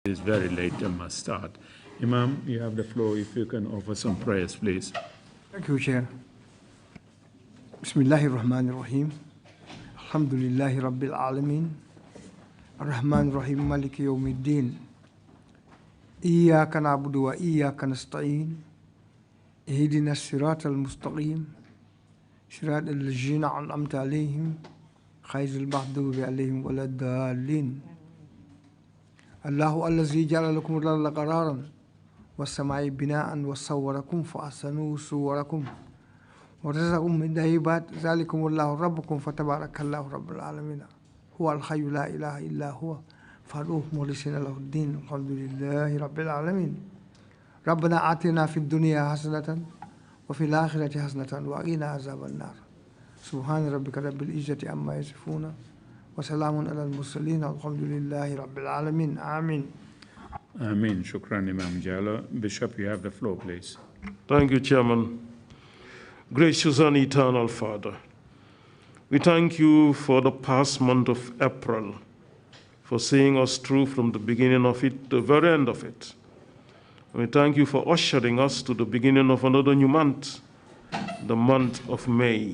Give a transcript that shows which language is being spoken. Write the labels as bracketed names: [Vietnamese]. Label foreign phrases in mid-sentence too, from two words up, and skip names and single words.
[English] It's very late, I must start. Imam, you have the floor if you can offer some prayers, please. Thank you, Chair. [Arabic] بسم الله الرحمن الرحيم. الحمد لله رب العالمين. الرحمن الرحيم مالك يوم الدين. إياك نعبد وإياك نستعين. اهدنا الصراط المستقيم. صراط الذين أنعمت عليهم. غير المغضوب عليهم ولا الضالين. الله الذي جعل لكم الأرض قرارا والسماء بناء وصوركم فأحسن صوركم ورزقكم من الطيبات ذلكم الله ربكم فتبارك الله رب العالمين هو الحي لا إله إلا هو فادعوه مخلصين له الدين الحمد لله رب العالمين ربنا آتنا في الدنيا حسنة وفي الآخرة حسنة وقنا عذاب النار سبحان ربك رب العزة عما يصفون وسلام على المرسلين الحمد لله رب العالمين آمين. [English] Amen. Shukran, Imam Jallo. Bishop, you have the floor, please. Thank you, Chairman. Gracious and eternal Father, we thank you for the past month of April, for seeing us through from the beginning of it to the very end of it. And we thank you for ushering us to the beginning of another new month, the month of May.